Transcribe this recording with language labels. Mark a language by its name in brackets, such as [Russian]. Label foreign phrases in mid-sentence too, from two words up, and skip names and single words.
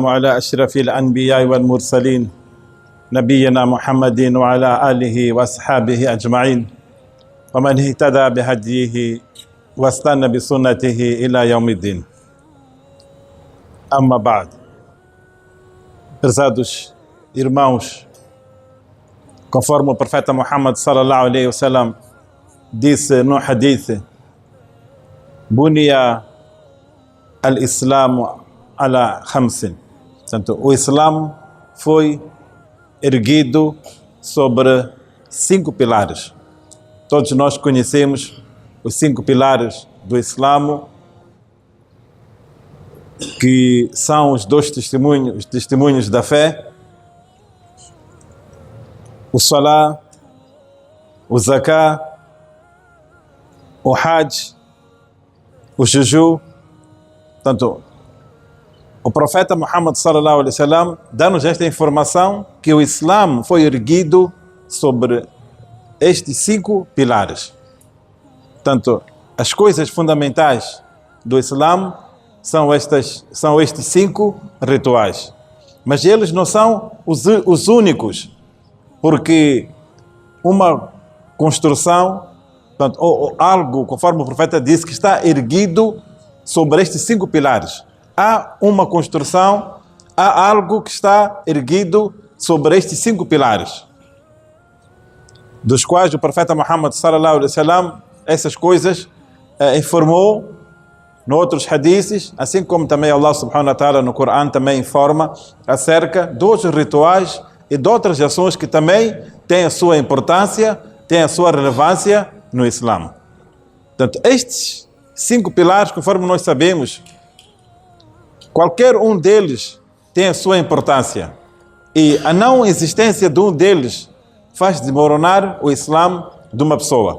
[Arabic] على أشرف الأنبياء والمرسلين نبينا محمد وعلى آله وأصحابه أجمعين ومن اهتدى بهديه واستنى بسنته إلى يوم الدين. أما بعد, [Portuguese] prezados irmãos, conforme o profeta Muhammad [Arabic] صلى الله عليه وسلم [Portuguese] disse no hadith: [Arabic] بني الإسلام على خمس. [Portuguese] Portanto, o Islam foi erguido sobre 5 pilares. Todos nós conhecemos os 5 pilares do Islamo, que são os testemunhos da fé: o Salah, o Zakah, o Hajj, o jejum. Portanto, o profeta Muhammad [Arabic] صلى الله عليه وسلم [Portuguese] dá-nos esta informação que o Islã foi erguido sobre estes 5 pilares. Portanto, as coisas fundamentais do Islã são estes 5 rituais. Mas eles não são os únicos, porque uma construção, portanto, ou algo, conforme o profeta disse, que está erguido sobre estes 5 pilares. Há uma construção, há algo que está erguido sobre estes 5 pilares, dos quais o profeta Muhammad [Arabic] صلى الله عليه وسلم, [Portuguese] essas coisas informou noutros hadiths, assim como também Allah [Arabic] سبحانه وتعالى [Portuguese] no Corão também informa acerca dos rituais e de outras ações que também têm a sua importância, têm a sua relevância no Islã. Portanto, estes 5 pilares, conforme nós sabemos, qualquer um deles tem a sua importância, e a não existência de um deles faz desmoronar o Islã de uma pessoa.